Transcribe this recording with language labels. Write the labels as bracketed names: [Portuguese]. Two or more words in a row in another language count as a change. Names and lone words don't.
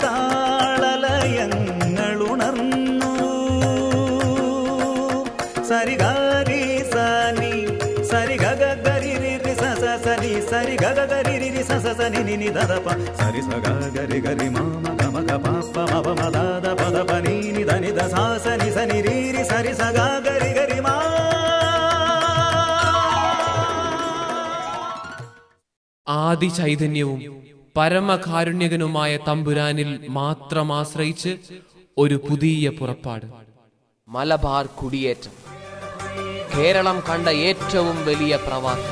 [Malayalam] താളലയങ്ങളുണർന്നു, സരിഗാരി സനി സരി ഗഗ ഗരി രി സ സ സനി സരി ഗഗ ഗരി രി സ സ സനി നി നി ധ ധ പ സരി സ ഗ ഗരി ഗരി മ മ ഗ మ గ ప ప మ ప మ ద ద ప ద ప ని ని ధ ని ధ స స ని స ని రి రి సరి స గ గరి గరి మా. ആദി ചൈതന്യവും പരമകാരുണ്യകനുമായ തമ്പുരാനിൽ മാത്രം ആശ്രയിച്ച് ഒരു പുതിയ പുറപ്പാട്. മലബാർ കുടിയേറ്റം കേരളം കണ്ട ഏറ്റവും വലിയ പ്രവാസം.